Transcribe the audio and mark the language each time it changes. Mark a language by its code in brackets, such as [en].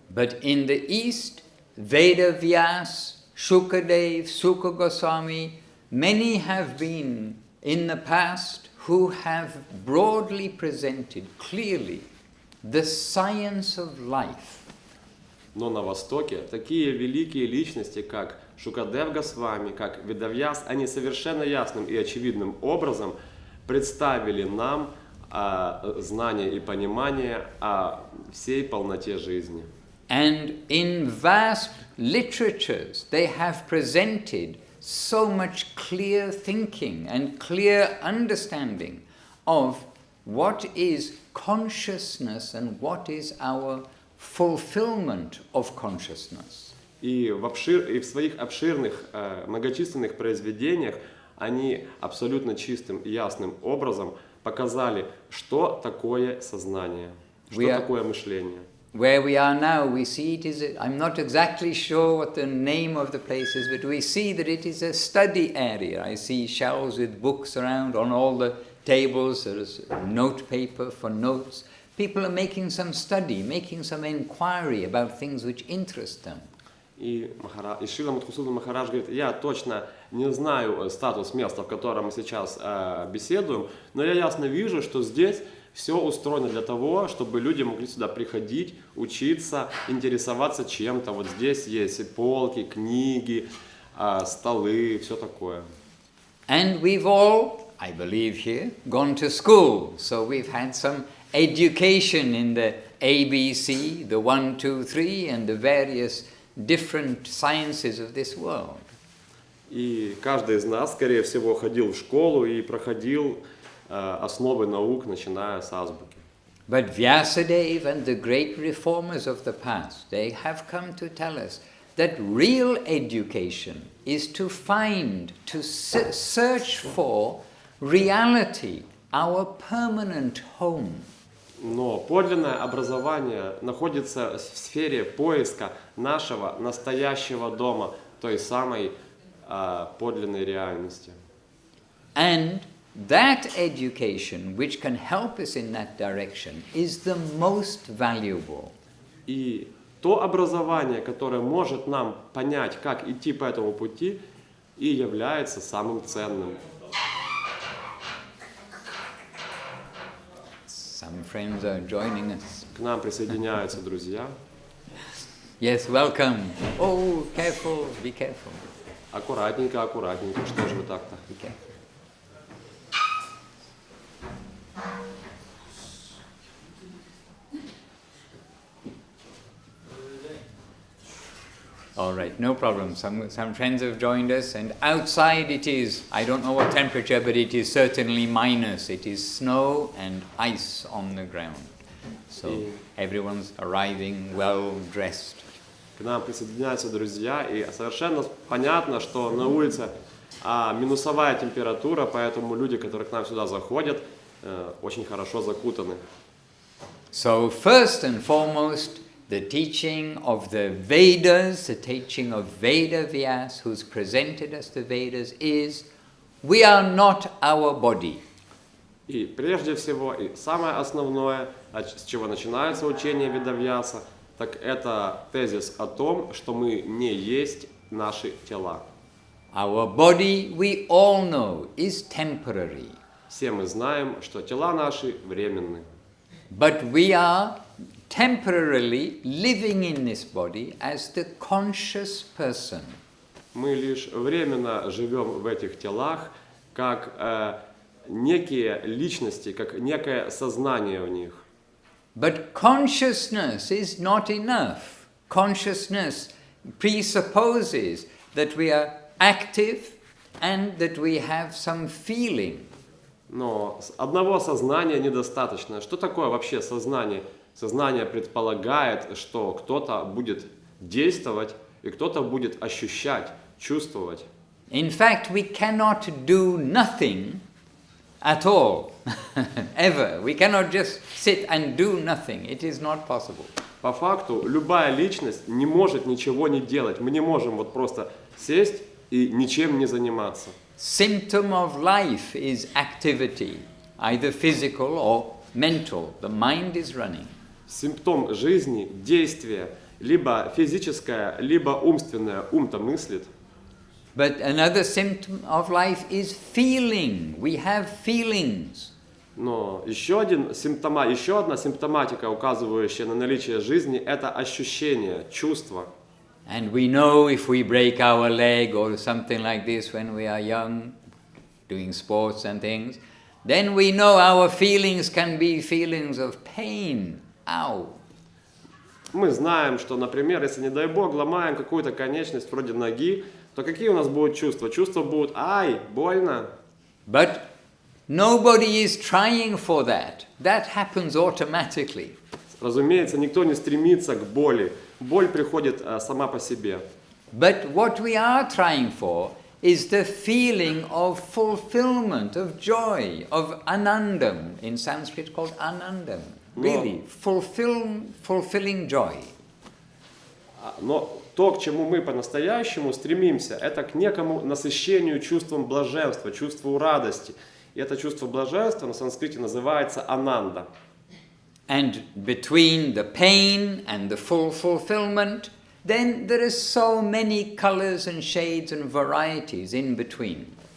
[en] But in the East, Vedavyas, Shukadev, Sukha Goswami, many have been in the past who have broadly presented clearly the science of life. [ru] Но на Востоке такие великие личности, как Шукадев Госвами, как Ведавьяс, они совершенно ясным и очевидным образом представили нам знание и понимание о всей полноте жизни. [en] And in vast literatures they have presented so much clear thinking and clear understanding of what is consciousness and what is our fulfillment of consciousness. [ru] И в своих обширных, многочисленных произведениях они абсолютно чистым и ясным образом показали, что такое сознание, что такое мышление. [en] Where we are now, we see it is, I'm not exactly sure what the name of the place is, but we see that it is a study area. I see shelves with books around on all the tables, there is note paper for notes. people are making some study, making some inquiry about things which interest them. [ru] И Шрила Мадхусудан Махарадж говорит, я точно не знаю статус места, в котором мы сейчас беседуем, но я ясно вижу, что здесь все устроено для того, чтобы люди могли сюда приходить, учиться, интересоваться чем-то. Вот здесь есть полки, книги, столы, все такое. [en] And we've all, I believe here, gone to school, so we've had some education in the ABC, the 1, 2, 3, and the various different sciences of this world. [ru] И каждый из нас, скорее всего, ходил в школу и проходил основы наук, начиная с азбуки. [en] But Vyasadeva and the great reformers of the past, they have come to tell us that real education is to find, to search for reality, our permanent home. [ru] Но подлинное образование находится в сфере поиска нашего настоящего дома, той самой подлинной реальности. [en] And that education which can help us in that direction is the most valuable. [ru] И то образование, которое может нам понять, как идти по этому пути, и является самым ценным. [en] Some friends are joining us. [ru] К нам присоединяются друзья. [en] Yes, welcome. Oh, careful, be careful. [ru] Аккуратненько, аккуратненько. Что же вы так-то? [en] Be careful. All right, no problem. Some friends have joined us, and outside it is, I don't know what temperature, but it is certainly minus. It is snow and ice on the ground. So everyone's arriving well dressed. [ru] К нам присоединяются друзья, и совершенно понятно, что на улице минусовая температура, поэтому люди, которые к нам сюда заходят, очень хорошо закутаны. [en] So first and foremost, the teaching of the Vedas, the teaching of Veda Vyas, who's presented us the Vedas, is we are not our body. [ru] И прежде всего, и самое основное, с чего начинается учение Ведавьяса, так это тезис о том, что мы не есть наши тела. [en] Our body, we all know, is temporary. [ru] Все мы знаем, что тела наши временны. [en] But we are temporarily living in this body as the conscious person. [ru] Мы лишь временно живем в этих телах, как некие личности, как некое сознание в них. [en] But consciousness is not enough. Consciousness presupposes that we are active and that we have some feeling. [ru] Но одного сознания недостаточно. Что такое вообще сознание? Сознание предполагает, что кто-то будет действовать и кто-то будет ощущать, чувствовать. [en] In fact, we cannot do nothing at all, ever. We cannot just sit and do nothing. It is not possible. [ru] По факту, любая личность не может ничего не делать. Мы не можем вот просто сесть и ничем не заниматься. [en] Symptom of life is activity, either physical or mental. The mind is running. [ru] Симптом жизни, действие, либо физическое, либо умственное, ум-то мыслит. [en] But another symptom of life is feeling. We have feelings. [ru] Но еще одна симптоматика, указывающая на наличие жизни, это ощущение, чувство. [en] And we know if we break our leg or something like this when we are young, doing sports and things, then we know our feelings can be feelings of pain. Ow. [ru] Мы знаем, что, например, если, не дай бог, ломаем какую-то конечность вроде ноги, то какие у нас будут чувства? Чувства будут «ай, больно». [en] But nobody is trying for that. That happens automatically. [ru] Разумеется, никто не стремится к боли. Боль приходит сама по себе. [en] But what we are trying for is the feeling of fulfillment, of joy, of anandam, in Sanskrit called anandam. Really, fulfilling joy. [ru] Но то, к чему мы по-настоящему стремимся, это к некому насыщению чувством блаженства, чувству радости. И это чувство блаженства на санскрите называется ананда. [en] And between the pain and the full fulfillment, then there are so many colors and shades and varieties in between.